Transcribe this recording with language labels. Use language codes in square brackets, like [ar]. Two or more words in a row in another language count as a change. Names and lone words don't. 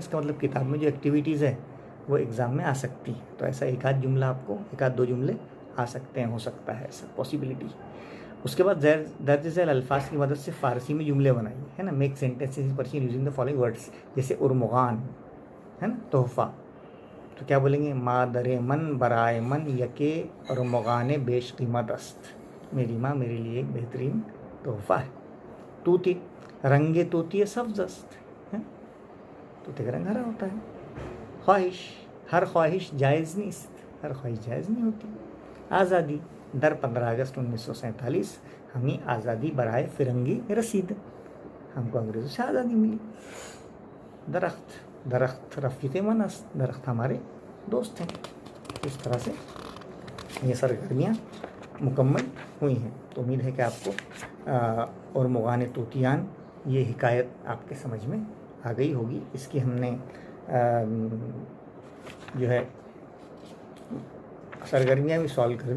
[ur] اس کا مطلب کتاب میں جو ایکٹیویٹیز ہے وہ ایگزام میں آ سکتی ہیں. تو ایسا ایک آدھ دو جملے آ سکتے ہیں، ہو سکتا ہے ایسا پاسبلٹی. اس کے بعد درج ذیل الفاظ کی مدد سے فارسی میں جملے بنائیے، ہے نا. [en] Make sentences in Persian using the following words. [ur] جیسے ارمغان ہے نا، تحفہ، تو کیا بولیں گے؟ [fa] مادر من برائے من یکے ارمغان بیش قیمت است. [ur] میری ماں میرے لیے ایک بہترین تحفہ ہے. [fa] طوطی رنگ طوطی سبز است. [ur] طوطے کا رنگ ہرا ہوتا ہے. [fa] خواہش ہر خواہش جائز نیست. [ur] ہر خواہش جائز نہیں ہوتی. [fa] آزادی در 15 اگست 1947 ہمیں آزادی برائے فرنگی رسید. [ur] ہم کو انگریزوں سے آزادی ملی. [fa] درخت رفیق من است. [ur] درخت ہمارے دوست ہیں. اس طرح سے یہ سرگرمیاں مکمل ہوئی ہیں. تو امید ہے کہ آپ کو ارمغان طوطیان یہ حکایت آپ کے سمجھ میں آ گئی ہوگی. اس کی ہم نے جو ہے سرگرمیاں بھی سالو کر دی.